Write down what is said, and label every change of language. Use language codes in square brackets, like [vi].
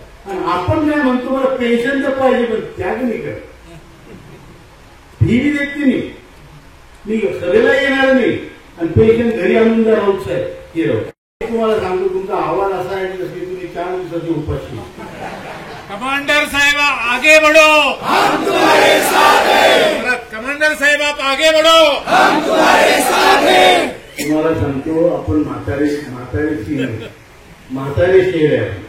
[mr] आणि आपण काय म्हणतो, मला पेन्शन तर पाहिजे पण त्याग नाही करत. फी देत नाही, मी सभेला येणार नाही आणि पेन्शन घरी आणून द्या राऊत साहेब हे राहू. तुम्हाला सांगतो, तुमचा आवाज असा आहे की तुम्ही 4 दिवसाची उपाशी. [hi] कमांडर साहेब आगे बढ़ो, हम तुम्हारे साथ हैं. कमांडर साहेब आप आगे बढ़ो, हम तुम्हारे साथ हैं. [mr] तुम्हाला सांगतो, आपण म्हातारे शेर आहे.